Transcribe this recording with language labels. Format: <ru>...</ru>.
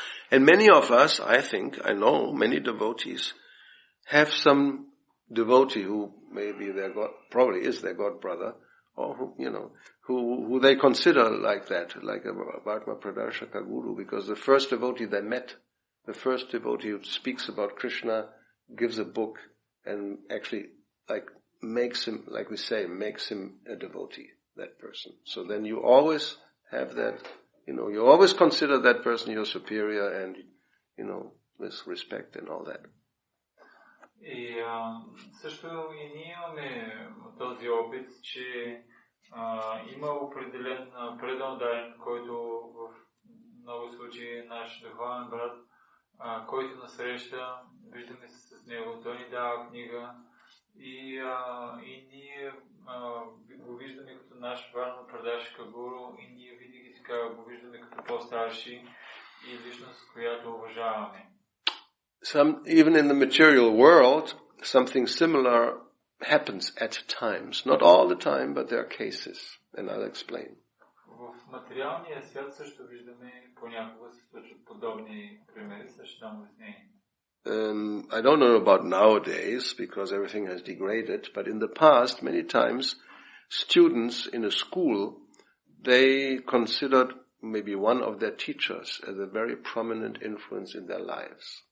<en>And many of us, I know, many devotees have some devotee who maybe probably is their god brother, or who they consider like that, like a Vartma Pradarshaka Guru, because the first devotee they met, the first devotee who speaks about Krishna, gives a book, and actually makes him a devotee, that person. So then you always have that, you always consider that person your superior and, with respect and all that.</en> <bg>И също и ние имаме този опит, че има определен предан дан, който в много случаи наш духовен брат, който насреща, виждаме се с него, той ни дава книга и ние го виждаме като наш Варма Прадаршика Гуру и ние винаги така го виждаме като по-старши и личност, която уважаваме.</bg> <en>Even in the material world, something similar happens at times. Not all the time, but there are cases, and I'll explain.</en> <bg>В материалния свят също виждаме понякога се случват подобни примери, също дам обяснение.</bg> <en>I don't know about nowadays, because everything has degraded, but in the past, many times, students in a school, they considered maybe one of their teachers as a very prominent influence in their lives.</en>